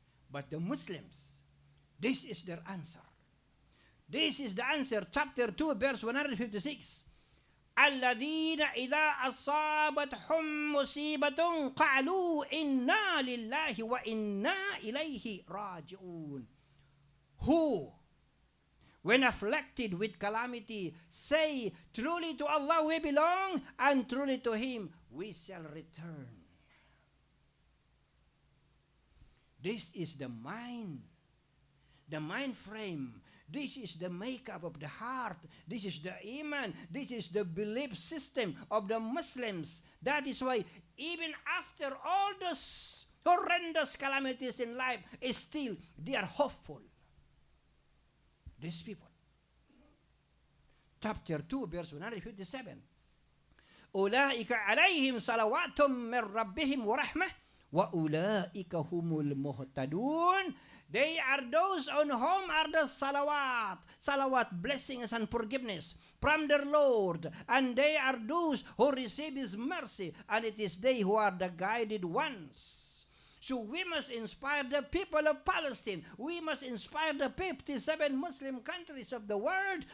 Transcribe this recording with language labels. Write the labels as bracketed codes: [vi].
[en] But the Muslims, this is their answer. This is the answer. Chapter 2, verse 156. [ar] الذين إذا أصابتهم مصيبة قالوا إنا لله وإنا إليه راجعون. [en] Who, when afflicted with calamity, say, truly to Allah we belong, and truly to Him we shall return. This is the mind frame. This is the makeup of the heart. This is the iman. This is the belief system of the Muslims. That is why even after all those horrendous calamities in life, still they are hopeful. These people. Chapter 2, verse 157. [ar] أولئك عليهم صلوات من ربهم ورحمة وأولئك هم المهتدون. [en] They are those on whom are the salawat, blessings and forgiveness from their Lord. And they are those who receive His mercy, and it is they who are the guided ones. So we must inspire the people of Palestine. We must inspire the 57 Muslim countries of the world.